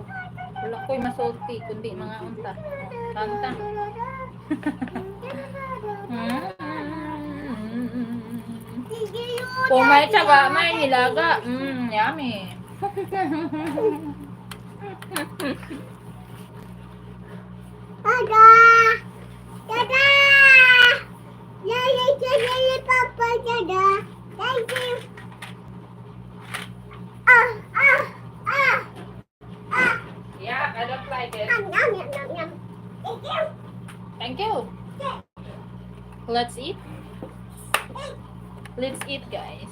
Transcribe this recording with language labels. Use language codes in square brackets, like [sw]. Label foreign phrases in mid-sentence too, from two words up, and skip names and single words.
[tl] Wala ko'y masulti, kundi mga unta. Kanta. Kung may tsaga, may nilaga. [en] Yummy. Dada! Dada! Yay, Papa, Dada! Thank you! Yeah, I don't like it. Yum. Thank you! Thank you. Let's eat. Let's eat, guys.